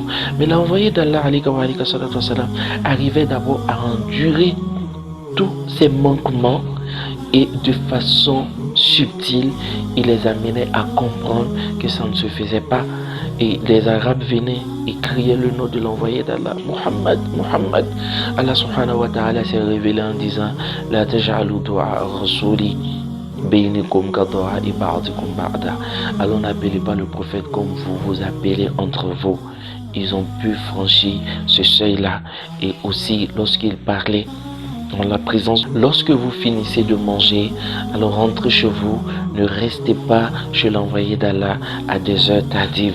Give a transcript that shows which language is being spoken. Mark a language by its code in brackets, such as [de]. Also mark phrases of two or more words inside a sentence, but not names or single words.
[fr] Mais l'envoyé d'Allah arrivait d'abord à endurer tous ces manquements et de façon subtile, il les amenait à comprendre que ça ne se faisait pas. Et les Arabes venaient et criaient le nom de l'envoyé d'Allah, Muhammad, Muhammad. [ar] الله سبحانه وتعالى [fr] s'est révélé en disant [ar] لا تجعلوا دعاء الرسول بينكم كدعاء بعضكم بعضا. [fr] Alors n'appelez pas le prophète comme vous vous appelez entre vous. Ils ont pu franchir ce seuil-là. Et aussi, lorsqu'ils parlaient dans la présence, lorsque vous finissez de manger, alors rentrez chez vous, ne restez pas chez l'envoyé d'Allah à des heures tardives.